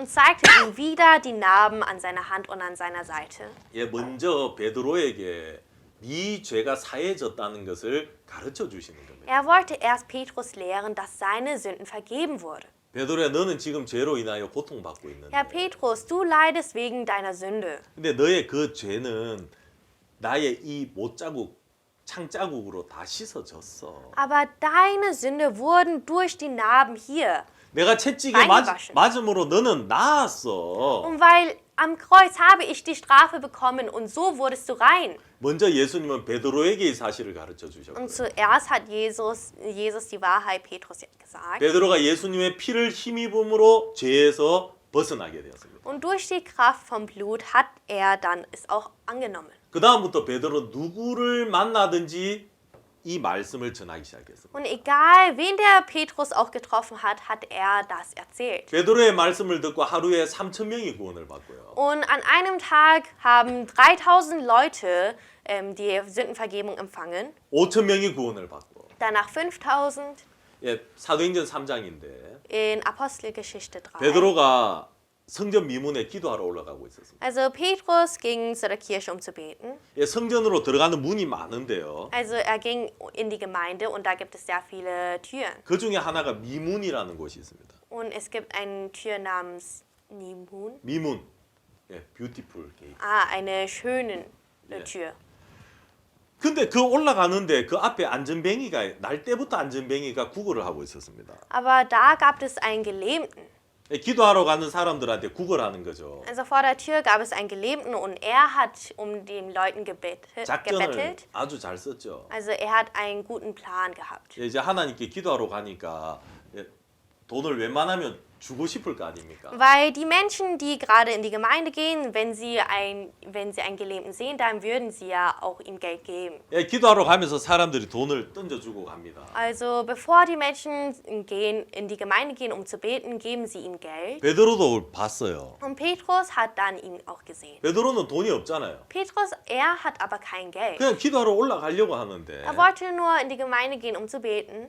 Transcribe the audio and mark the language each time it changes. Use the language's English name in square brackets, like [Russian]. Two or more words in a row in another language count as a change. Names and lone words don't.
[German] und zeigte ihm wieder die Narben an seiner Hand und an seiner Seite. [Korean] 예, 먼저 베드로에게 네 죄가 사해졌다는 것을 가르쳐 주시는 겁니다. [German] Er wollte erst Petrus lehren, dass seine Sünden vergeben wurden. [Korean] 베드로야, 너는 지금 죄로 인하여 고통받고 있는데 [German] Ja, Petrus, du leidest wegen deiner Sünde. [Korean] 근데 너의 그 죄는 나의 이 못자국, 창자국으로 다 씻어졌어. [German] Aber deine Sünde wurden durch die Narben hier. [Korean] 내가 채찍에 [German] Reingewaschen. [Korean] 맞음으로 너는 나았어. [German] Und weil am Kreuz habe ich die Strafe bekommen und so wurdest du rein. [Korean] 먼저 예수님은 베드로에게 이 사실을 가르쳐 주셨고요. [German] Und zuerst hat Jesus die Wahrheit Petrus gesagt. [Korean] 베드로가 예수님의 피를 힘입음으로 죄에서 벗어나게 되었습니다. [German] Und durch die Kraft vom Blut hat er dann es auch angenommen. [Korean] 그 다음부터 베드로 누구를 만나든지 이 말씀을 전하기 시작했습니다. [German] Und egal, wen der Petrus auch getroffen hat, hat er das erzählt. [Korean] 베드로의 말씀을 듣고 하루에 3,000명이 구원을 받고요. [German] Und an einem Tag haben 3000 Leute die Sündenvergebung empfangen. [Korean] 5,000명이 구원을 받고. [German] Danach 5000 [Korean] 예, 사도행전 3장인데 [German] in Apostelgeschichte 3. [Korean] 베드로가 성전 미문에 기도하러 올라가고 있었습니다. [German] Also Petrus ging zu der Kirche, um zu beten. [Korean] 예, 성전으로 들어가는 문이 많은데요. [German] Also er ging in die Gemeinde und da gibt es sehr viele Türen. [Korean] 그 중에 하나가 미문이라는 곳이 있습니다. [German] Und es gibt eine Tür namens Nimun. [Korean] 미문, 예, [English] beautiful gate. [German] Eine schöne Ja. Tür. [Korean] 근데 그 올라가는데 그 앞에 안전뱅이가 날 때부터 안전뱅이가 구걸을 하고 있었습니다. [German] Aber da gab es einen Gelähmten. [Korean] 예, 기도하러 가는 사람들한테 구걸하는 거죠. [German] Also vor der Tür gab es einen Gelähmten und er hat um den Leuten [Korean] 작전을 [German] gebettelt. [Korean] 아주 잘 썼죠. [German] Also er hat einen guten Plan gehabt. [Korean] 예, 이제 하나님께 기도하러 가니까 예, 돈을 웬만하면 주고 싶을 거 아닙니까? [German] Weil die Menschen, die gerade in die Gemeinde gehen, wenn sie einen Gelähmten sehen, dann würden sie ja auch ihm Geld geben. [Korean] 예, 기도하러 가면서 사람들이 돈을 던져주고 갑니다. [German] Also bevor die Menschen in die Gemeinde gehen, um zu beten, geben sie ihm Geld. [Korean] 베드로도 봤어요. [German] Und Petrus hat dann ihn auch gesehen. [Korean] 베드로는 돈이 없잖아요. [German] Petrus, er hat aber kein Geld. [Korean] 그냥 기도하러 올라가려고 하는데 [German] Er wollte nur in die Gemeinde gehen, um zu beten.